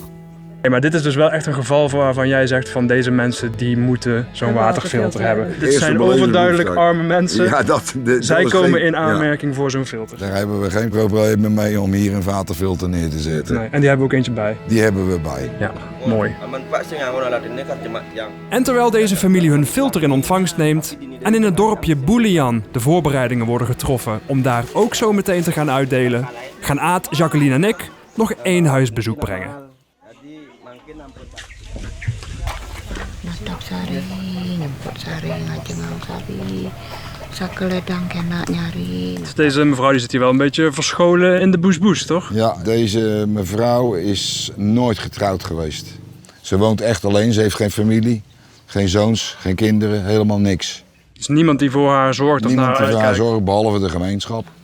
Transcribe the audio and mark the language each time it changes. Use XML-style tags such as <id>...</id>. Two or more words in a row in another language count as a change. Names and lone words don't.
<nl>Hey, maar dit is dus wel echt een geval waarvan jij zegt van deze mensen die moeten zo'n Een waterfilter waterfilter hebben. hebben. Dit Eerste zijn beleving overduidelijk behoefte. arme mensen. Ja, dat Zij is komen geen- in ja. aanmerking voor zo'n filter. Daar hebben we geen probleem mee om hier een waterfilter neer te zetten. Nee. En die hebben we ook eentje bij. Die hebben we bij. Ja, mooi.</nl> <id>Pak saya ngawur alat ini kan cuma yang</id> <nl>En terwijl deze familie hun filter in ontvangst neemt en in het dorpje Boulian de voorbereidingen worden getroffen om daar ook zo meteen te gaan uitdelen, gaan Aad, Jacqueline en ik nog 1 huisbezoek brengen.</nl> <ban>Nyetok sari, nyemput sari, ngajengau sari. Sakeledang kena nyari.</ban> <nl>Dus deze mevrouw die zit hier wel een beetje verscholen in de bush, toch? Ja, deze mevrouw is nooit getrouwd geweest. Ze woont echt alleen, ze heeft geen familie, geen zoons, geen kinderen, helemaal niks. Er is niemand die voor haar zorgt of Niemand naar die haar voor haar uitkijkt. zorgt, behalve de gemeenschap.</nl>